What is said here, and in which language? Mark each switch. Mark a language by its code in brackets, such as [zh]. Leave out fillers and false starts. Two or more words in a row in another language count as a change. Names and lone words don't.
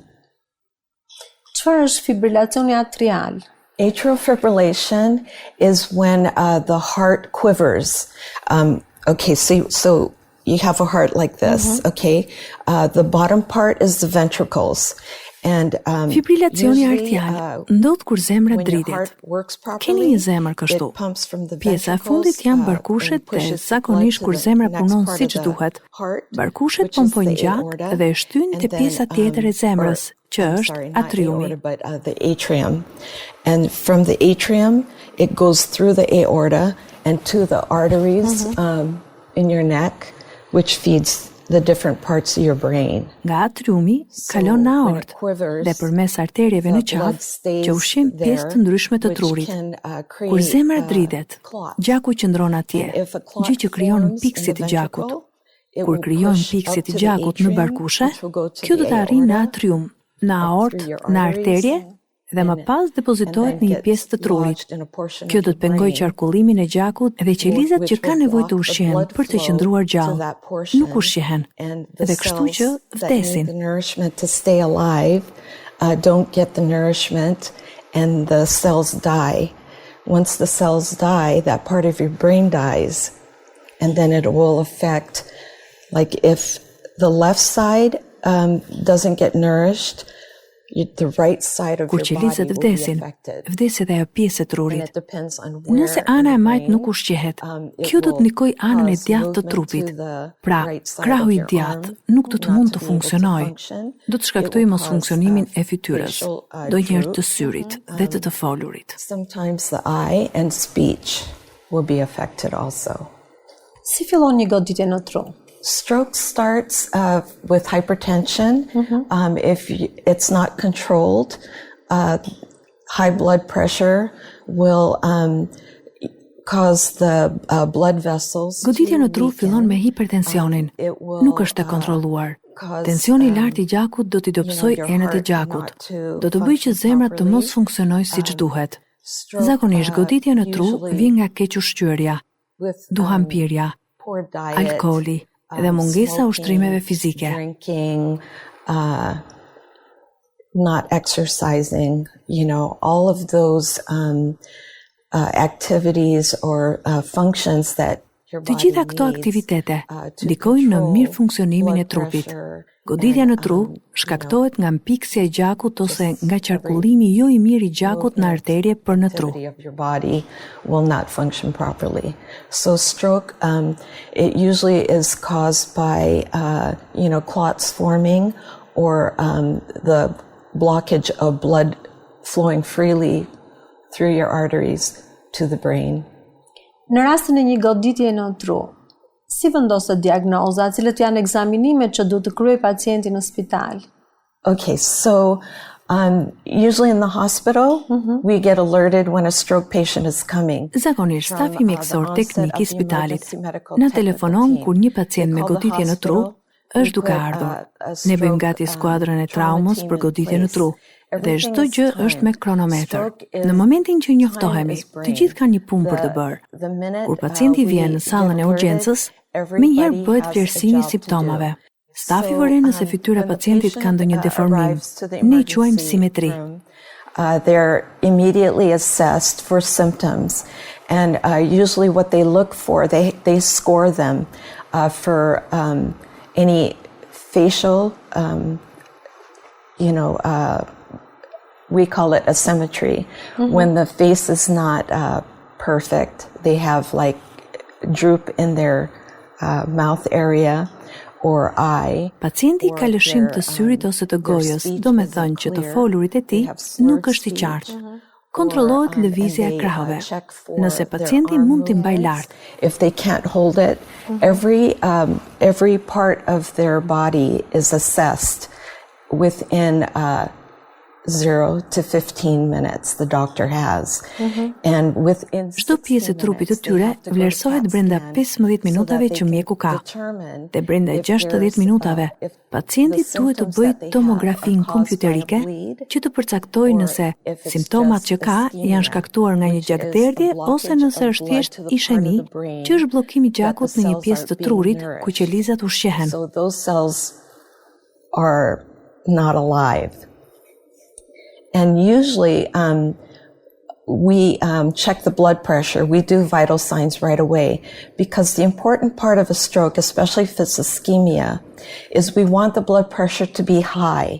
[sq] Çfarë është fibrillacioni atrial? [en] Atrial fibrillation is when the heart quivers. Okay, so you have a heart like this, okay? The bottom part is the ventricles. And [sq] fibrillacioni arterial ndodh kur zemra dritet. Keni një zemër kështu. Pjesa e fundit janë barkushet dhe zakonisht kur zemra punon siç duhet, barkushet pompojnë gjatë dhe e shtyn te pjesa tjetër e zemrës, që është atriumi. [en] The atrium. And from the atrium, it goes through the aorta and to the arteries in your neck, which feeds the different parts of your brain. [sq] Nga atriumi kalon në aortë dhe përmes arterjeve në qafë që ushqin pjesë të ndryshme të trurit. Kur zemra dritet, gjaku qëndron atje, gjë që krijon pikësi të gjakut. Kur krijon pikësi të gjakut në barkushe, kjo do të arrijë në atrium, në aortë, në arterje dhe më pas depozitohet në një pjesë të trurit. Kjo do të pengojë qarkullimin e gjakut dhe qelizat që kanë nevojë të ushqehen për të qëndruar gjallë. Nuk ushqehen dhe kështu që vdesin. [en] The nourishment to stay alive don't get the nourishment and the cells die. Once the cells die, that part of your brain dies. And then it will affect, like if the left side doesn't get nourished, the right side of [sq] Kur [en] your body [sq] qelizat [en] will be [sq] vdesin, [en] affected. [sq] vdes edhe ajo pjesë e [en] And [sq] trurit. [en] it depends on where [sq] Nëse ana e [en] in the [sq] majt nuk [en] brain, [sq] ushqehet, [en] it [sq] kjo do të [en] will [sq] ndikoj anën e [en] cause [sq] djathtë të [en] movement [sq] trupit. [en] to the [sq] Pra, [en] right side [sq] krahu [en] of [sq] i [en] your [sq] djathtë [en] arm [sq] nuk do të [en] not [sq] mund [en] to [sq] të [en] be able to [sq] funksionojë. [en] function. [sq] Do të [en] It [sq] shkaktojë [en] will [sq] mos [en] cause [sq] funksionimin e fytyrës, [en] facial, [sq] ndonjëherë të [en] droop. [sq] syrit dhe të folurit. [en] Sometimes the eye and speech will be affected also. [sq] Si fillon një goditje në tru? [en] Stroke starts with hypertension. If it's not controlled, high blood pressure will cause the blood vessels. [sq] Goditja në tru fillon me hipertensionin. Nuk është e kontrolluar. Tensioni i lartë i gjakut do t'i dobësojë enët e gjakut. Do të bëjë që zemra të mos funksionojë siç duhet. Zakonisht goditja në tru vjen nga keq-ushqyerja, duhanpirja, alkooli dhe mungesa ushtrimeve fizike. [en] Drinking, not exercising, all of those activities or functions that your [sq] Të [en] body [sq] gjitha këto [en] needs, [sq] aktivitete [en] to [sq] ndikojnë në [en] control [sq] mirë funksionimin e [en] blood [sq] trupit. [en] pressure [sq] Goditja [en] and, [sq] në tru shkaktohet nga mpiksja e gjakut ose nga qarkullimi jo i mirë i gjakut në arterje për në tru. [en] activity of your body will not function properly. So stroke, it usually is caused by, clots forming or the blockage of blood flowing freely through your arteries to the brain. [sq] Në rastin e një goditje në tru, si vendoset diagnoza, cilët janë ekzaminimet që duhet të kryej pacienti në spital? [en] Okay, so usually in the hospital, we get alerted when a stroke patient is coming. [sq] Zakonisht, stafi mjekësor teknik i spitalit na telefonon kur një pacient me goditje në tru është duke ardhur. Ne bëjmë gati skuadrën e traumës për goditje në tru dhe çdo gjë është me kronometër. Në momentin që njoftohemi, të gjithë kanë një punë për të bërë. Kur pacienti vjen në sallën e urgjencës, menjëherë bëhet vlerësimi i simptomave. Stafi vëren nëse fytyra e pacientit ka ndonjë deformim. Ne i quajmë simetri. [en] They're immediately assessed for symptoms, and usually what they look for, they score them for any facial, we call it asymmetry. When the face is not perfect, they have like droop in their mouth area or eye. [sq] Pacienti ka lëshim të syrit ose të gojës, do me thënë që të folurit e tij nuk është i qartë. Kontrollohet lëvizja e krahëve. Nëse pacienti mund t'i mbajë lart. [en] If they can't hold it, every part of their body is assessed within 0 to 15 minutes the doctor has. And within [sq] Çdo pjesë e trupit të tyre vlerësohet brenda 15 minutave që mjeku ka. Dhe brenda 60 minutave, pacienti duhet të bëjë tomografin kompjuterike që të përcaktojë nëse simptomat që ka janë shkaktuar nga një gjakderdhje ose nëse është thjesht ishemi, që është bllokimi i gjakut në një pjesë të trurit ku qelizat ushqehen. [en] So those cells are not alive. And usually we check the blood pressure. We do vital signs right away because the important part of a stroke, especially if it's ischemia, is we want the blood pressure to be high.